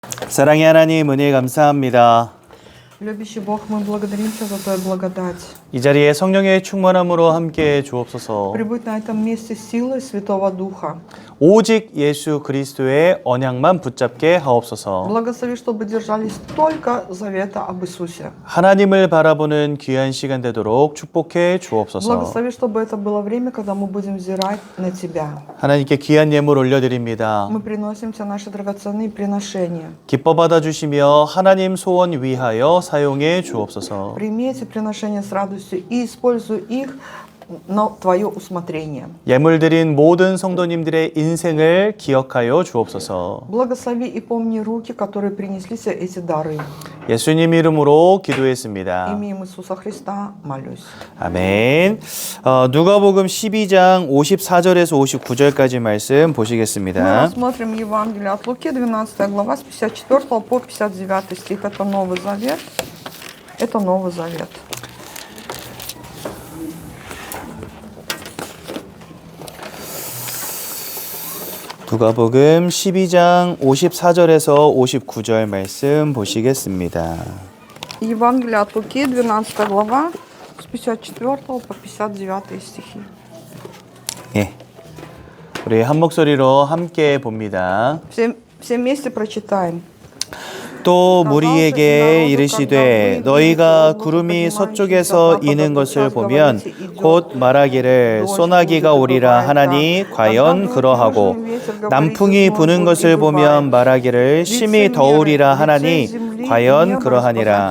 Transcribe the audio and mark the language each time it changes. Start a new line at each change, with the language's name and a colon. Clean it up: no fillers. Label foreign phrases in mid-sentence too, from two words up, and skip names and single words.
Korean: 사랑의 하나님 은혜 감사합니다.
Russian: Любящий Бог, мы благодарим Тебя за Твою благодать.
Korean: 이 자리에 성령의 충만함으로 함께 주옵소서.
Russian: Прибудь на этом месте силой Святого Духа.
Korean: 오직 예수 그리스도의 언약만 붙잡게 하옵소서.
Russian: Благослови, чтобы держались только завета об Иисусе.
Korean: 하나님을 바라보는 귀한 시간 되도록 축복해 주옵소서.
Russian: Благослови, чтобы это было время, когда мы будем взирать на Тебя.
Korean: 하나님께 귀한 예물 올려드립니다.
Russian: Мы приносим Тебе наши драгоценные приношения.
Korean: 기뻐 받아주시며 하나님 소원 위하여 사용해 주옵소서.
Russian: Прими эти приношения с радостью и используй их на Твое усмотрение.
Korean: 예물 드린 모든 성도님들의 인생을 기억하여 주옵소서.
Russian: Благослови и помни руки, которые принесли Тебе эти дары.
Korean: 예수님 이름으로 기도했습니다.
Russian: Именем Иисуса Христа молюсь.
Korean: 아멘. 누가복음 12장 54절에서 59절까지 말씀
Russian: Мы
Korean: 보시겠습니다.
Russian: рассмотрим Евангелие от Луки, 12 глава, с 54 по 59 стих. Это Новый Завет. Это Новый Завет.
Korean: 누가복음 12장 54절에서 59절 말씀 보시겠습니다.
Russian: Евангелие от Луки, 12 глава, с 54 по 59 стихи.
Korean: 예. 우리 한 목소리로 함께 봅니다.
Russian: Все вместе прочитаем.
Korean: 또 무리에게 이르시되 너희가 구름이 서쪽에서 이는 것을 보면 곧 말하기를 소나기가 오리라 하나니 과연 그러하고 남풍이 부는 것을 보면 말하기를 심히 더우리라 하나니 과연 그러하니라.